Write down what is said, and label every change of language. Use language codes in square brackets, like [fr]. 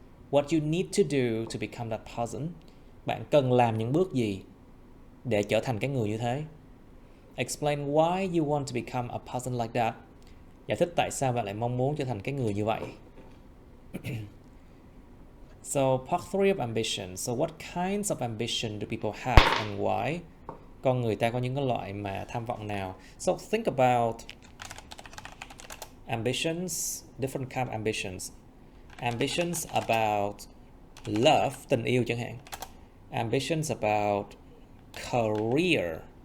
[en] What you need to do to become that person? [vi] Bạn cần làm những bước gì để trở thành cái người như thế? [en] Explain why you want to become a person like that. [vi] Giải thích tại sao bạn lại mong muốn trở thành cái người như vậy. [en] So, part 3 of ambition. So, what kinds of ambition do people have and why? [vi] Con người ta có những cái loại mà tham vọng nào? [en] So, think about ambitions, different kind of ambitions. Ambitions about love, [vi] tình yêu chẳng hạn. [en] Ambitions about career.